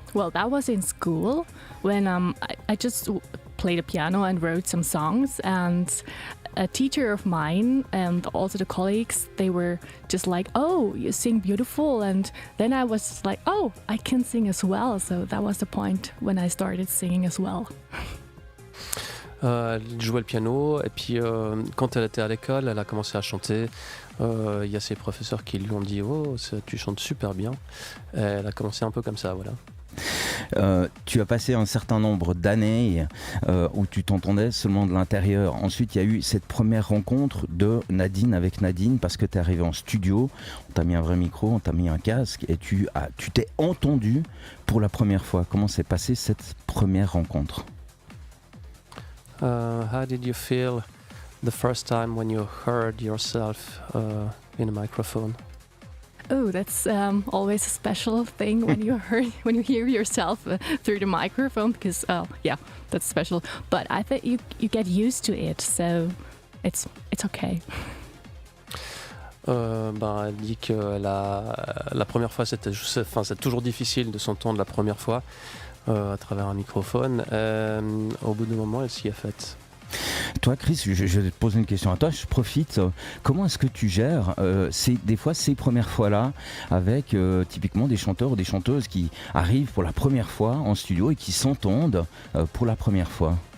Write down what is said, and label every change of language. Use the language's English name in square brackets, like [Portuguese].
[English] Well, that was in school when I just played the piano and wrote some songs, and a teacher of mine and also the colleagues, they were just like, oh, you sing beautiful, and then I was like, oh, I can sing as well. So that was the point when I started singing as well. [French] Elle jouait le piano et puis quand elle était à l'école, elle a commencé à chanter. Il y a ses professeurs qui lui ont dit « Oh, tu chantes super bien ». Elle a commencé un peu comme ça, voilà. Tu as passé un certain nombre d'années où tu t'entendais seulement de l'intérieur. Ensuite, il y a eu cette première rencontre de Nadeen avec Nadeen parce que tu es arrivé en studio, on t'a mis un vrai micro, on t'a mis un casque et tu t'es entendu pour la première fois. Comment s'est passée cette première rencontre? [English] How did you feel the first time when you heard yourself in a microphone? Oh, that's always a special thing when you hear yourself through the microphone, because yeah, that's special. But I think you get used to it, so it's okay. [French] Elle dit que la première fois, c'est toujours difficile de s'entendre la première fois à travers un microphone. Au bout d'un moment, elle s'y est faite. Toi, Chris, je vais te poser une question à toi, je profite. Comment est-ce que tu gères des fois ces premières fois-là avec typiquement des chanteurs ou des chanteuses qui arrivent pour la première fois en studio et qui s'entendent pour la première fois?